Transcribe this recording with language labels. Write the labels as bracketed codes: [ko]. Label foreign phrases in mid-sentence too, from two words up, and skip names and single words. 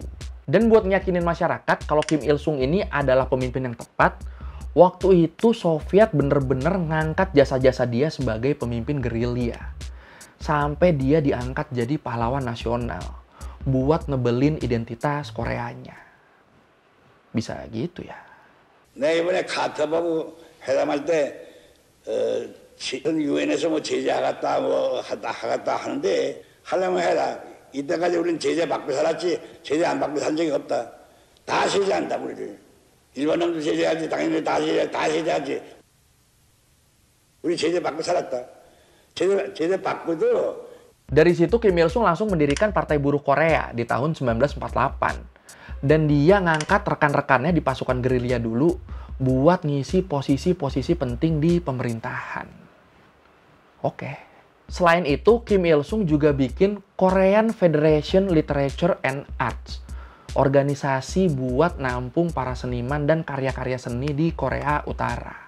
[id] Dan buat nyakinin masyarakat kalau Kim Il-sung ini adalah pemimpin yang tepat, waktu itu Soviet bener-bener ngangkat jasa-jasa dia sebagai pemimpin gerilya. Sampai dia diangkat jadi pahlawan nasional buat nebelin identitas Koreanya. Bisa gitu ya. [ko] 내 이번에 카터하고 회담할 때 유엔에서 뭐 제재하겠다 뭐 하겠다 하는데 하려면 해라. 이때까지 우리는 제재 받고 살았지 제재 안 받고 산 적이 없다. 다 제재한다 우리를. 일본 놈도 제재하지 당연히 다 제재하지. 우리 제재 받고 살았다. 제재 받고도. [id] Dari situ Kim Il-sung langsung mendirikan Partai Buruh Korea di tahun 1948. Dan dia ngangkat rekan-rekannya di pasukan gerilya dulu buat ngisi posisi-posisi penting di pemerintahan. Oke. Selain itu, Kim Il-sung juga bikin Korean Federation Literature and Arts, organisasi buat nampung para seniman dan karya-karya seni di Korea Utara.